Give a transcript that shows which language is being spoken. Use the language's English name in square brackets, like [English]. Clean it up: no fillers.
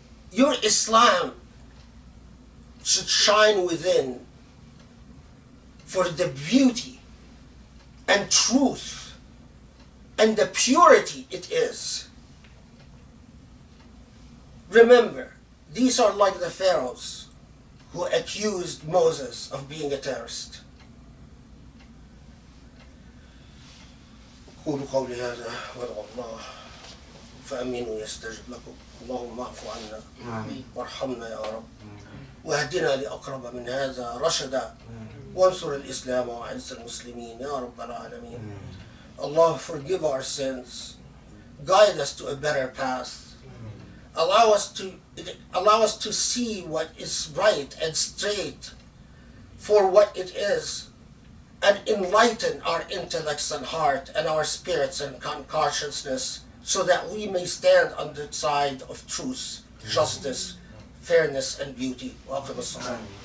[English] Your Islam should shine within for the beauty and truth and the purity it is. Remember, these are like the Pharaohs who accused Moses of being a terrorist. [Arabic] قولوا قولي هذا وادعوا الله فأمنوا يستجب لكم اللهم اعف عنا وارحمنا يا رب واهدنا لأقرب من هذا رشدا وانصر الإسلام وأعز المسلمين يا رب العالمين. [English] Allah, forgive our sins, guide us to a better path, allow us to see what is right and straight for what it is, and enlighten our intellects and heart and our spirits and consciousness so that we may stand on the side of truth, justice, fairness, and beauty. [Arabic] Wa aqim as-salat.